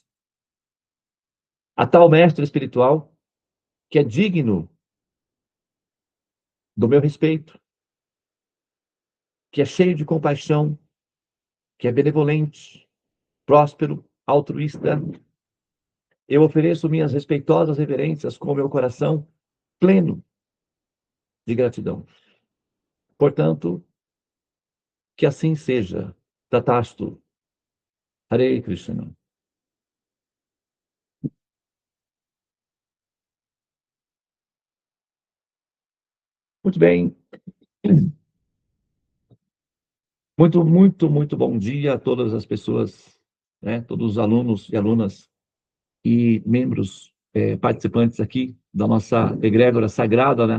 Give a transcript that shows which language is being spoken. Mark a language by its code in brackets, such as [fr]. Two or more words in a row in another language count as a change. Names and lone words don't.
[pt] A tal mestre espiritual, que é digno do meu respeito, que é cheio de compaixão, que é benevolente, próspero, altruísta, eu ofereço minhas respeitosas reverências com o meu coração pleno de gratidão. Portanto, que assim seja. [sa] तथास्तु। हरे कृष्ण. [pt] Muito bem. Muito bom dia a todas as pessoas, né? Todos os alunos e alunas e membros participantes aqui da nossa egrégora sagrada, né?